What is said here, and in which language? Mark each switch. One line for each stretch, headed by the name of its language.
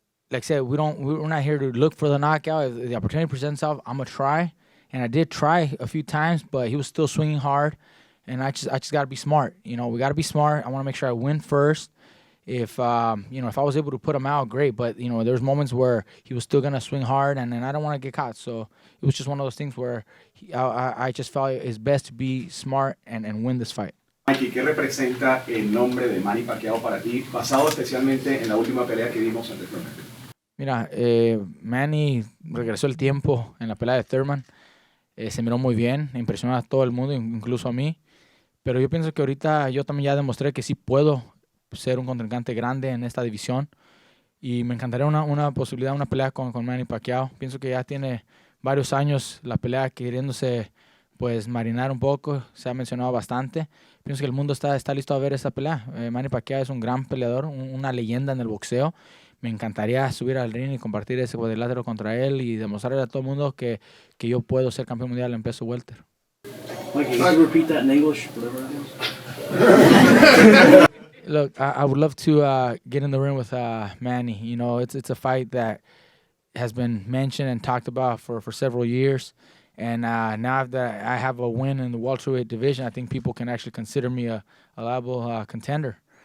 English: Like I said, we're not here to look for the knockout. If the opportunity presents itself, I'm gonna try, and I did try a few times, but he was still swinging hard, and I just gotta be smart. We gotta be smart. I want to make sure I win first. If if I was able to put him out, great. But there's moments where he was still gonna swing hard, and I don't want to get caught. So it was just one of those things where I just felt it's best to be smart and win this fight.
Spanish: Mikey, ¿qué representa el nombre de Manny Pacquiao para ti, basado especialmente en la última pelea que vimos ante Thurman? Mira, Manny regresó el tiempo en la pelea de Thurman. Se miró muy bien, impresionó a todo el mundo, incluso a mí. Pero yo pienso que ahorita yo también ya demostré que sí puedo ser un contrincante grande en esta división, y me encantaría una posibilidad, una pelea con Manny Pacquiao. Pienso que ya tiene varios años la pelea queriéndose pues marinar un poco, se ha mencionado bastante. Pienso que el mundo está listo a ver esa pelea. Manny Pacquiao es un gran peleador, una leyenda en el boxeo. Me encantaría subir al ring y compartir ese cuadrilátero contra él y demostrarle a todo el mundo que yo puedo ser campeón mundial en peso welter.
English: Mikey, can you repeat that in English? Whatever it is. Look, I would love to get in the ring with Manny. It's a fight that has been mentioned and talked about for several years, And now that I have a win in the welterweight division, I think people can actually consider me a liable contender.